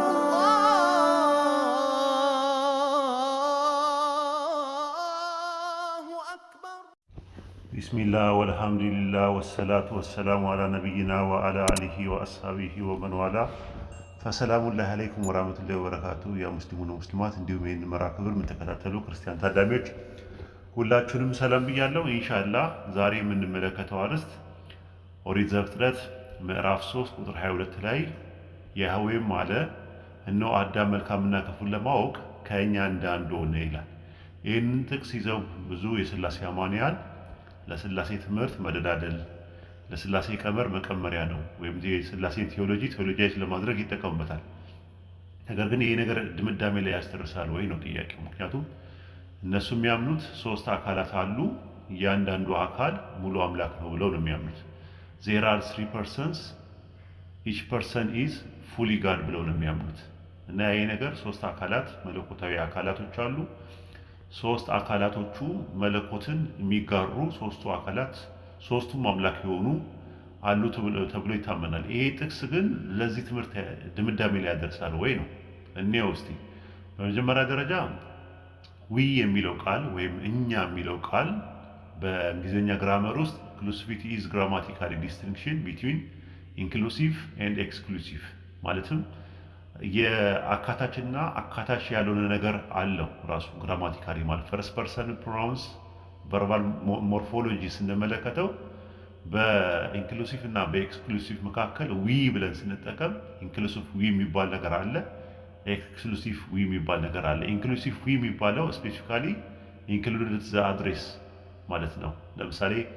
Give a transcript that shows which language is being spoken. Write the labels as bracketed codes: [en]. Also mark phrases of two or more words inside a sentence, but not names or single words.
[ar] بسم الله والحمد لله والصلاة والسلام على نبينا وعلى آله وأصحابه ومن والاه فسلام الله عليكم ورحمة الله وبركاته يا مسلمون ومسلمات [am] እንዲሁም ይህን መርሃ ግብር የምትከታተሉ ክርስቲያን ታዳሚዎች ሁላችሁንም ሰላም ብያለሁ። ኢንሻአላህ ዛሬ የምንመለከተው አርዕስት ኦሪት ዘፍጥረት ምዕራፍ 3 ቁጥር 22 ላይ ያህዌም አለ እነሆ አዳም መልካምና ክፉን ለማወቅ ከእኛ እንደ አንዱ ሆነ ይላል። ይህንን ጥቅስ ይዘው ብዙ የሥላሴ አማንያን ለሥላሴ ትምህርት መደዳደል ለሥላሴ ቀመር መቀመሪያ ነው ወይም የሥላሴን ቴዎሎጂያይዝ ለማድረግ ይጠቀሙበታል። ነገር ግን ይሄ ነገር ድምዳሜ ላይ ያስደርሳል ወይ ነው ጥያቄው። ምክንያቱም እነሱ የሚያምኑት ሶስት አካላት አሉ፣ እያንዳንዱ አካል ሙሉ አምላክ ነው ብለው ነው የሚያምኑት። [en] there are three persons each person is fully God [am] ብለው ነው የሚያምኑት። እና ይሄ ነገር ሶስት አካላት መለኮታዊ አካላቶች አሉ። ሶስት አካላቶቹ መለኮትን የሚጋሩ ሶስቱ አካላት ሶስቱም አምላክ የሆኑ አሉ ተብሎ ይታመናል። ይሄ ጥቅስ ግን ለዚህ ትምህርት ድምዳሜ ላይ ያደርሳል ወይ ነው እንየው እስቲ። በመጀመሪያ ደረጃ ዊ የሚለው ቃል ወይም እኛ የሚለው ቃል በእንግሊዝኛ ግራመር ውስጥ [en] inclusivity is grammatical distinction between inclusive and exclusive [am] ማለትም የአካታችና አካታች ያልሆነ ነገር አለው ራሱ ግራማቲካሊ ማለት [en] first person pronouns verbal morphology [am] ስንመለከተው በኢንክሉሲቭ እና በኤክስክሉሲቭ መካከል ዊ ብለን ስንጠቀም [en] inclusive we [am] የሚባል ነገር አለ፣ [en] exclusive we [am] የሚባል ነገር አለ። [en] inclusive we [am] የሚባለው [en] specifically included the address [am] ማለት ነው። ለምሳሌ